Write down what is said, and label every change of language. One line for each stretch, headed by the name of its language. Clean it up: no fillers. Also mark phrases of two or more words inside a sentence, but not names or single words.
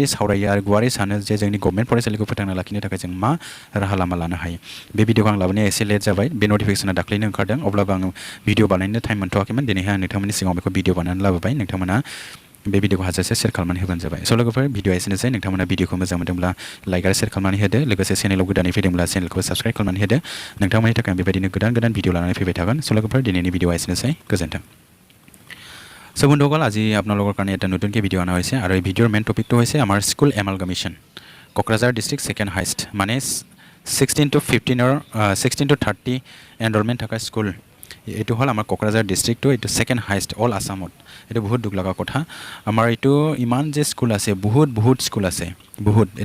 Bodo: सावरायो आरो गुवारै सानो जे जोंनि गभर्नमेन्ट फरायसालिखौ फोथांना लाखिनो थाखाय जों मा राहा लामा लानो हायो बे भिडिअखौ आं लाबोनाया एसे लेट जाबाय बे नटिफिकेसना दाख्लैनो ओंखारदों अब्लाबो आं भिडिअ बानायनो टाइम मोनथ'वाखैमोन दिनैहाय आं नोंथांमोननि सिगाङाव बेखौ भिडिअ बानायनानै लाबोबाय नोंथांमोना बे भिडिअखौ हाजासे शेयार खालामनानै होबानो जाबाय स' लोगोफोर भिडिअआ एसेनोसै नोंथांमोना भिडिअखौ मोजां मोनदोंब्ला लाइक आरो शेयार खालामनानै होदो लोगोसे चेनेलाव गोदानै फैदोंब्ला चेनेलखौ साबस्क्राइब खालामनानै होदो नोंथांमोननि थाखाय बेबायदिनो गोदान भिडिअ लानानै फैबाय थागोन स' लोगोफोर दिनैनि भिडिअआ एसेनोसै गोजोन्थों
Assamese: সো বন্ধুসকল আজি আপোনালোকৰ কাৰণে এটা নতুনকৈ ভিডিঅ' অনা হৈছে আৰু এই ভিডিঅ'ৰ
English: main topicটো
Assamese: হৈছে আমাৰ
English: school amalgamation Kokrajhar district second highest
Assamese: মানে 16 to 30 এনৰলমেণ্ট থকা স্কুল এইটো হ'ল আমাৰ কোকৰাঝাৰ ডিষ্ট্ৰিক্টটো এইটো ছেকেণ্ড হাইষ্ট
English: all Assamত
Assamese: এইটো বহুত দুখ লগা কথা আমাৰ এইটো ইমান যে স্কুল আছে বহুত স্কুল আছে বহুত এইটো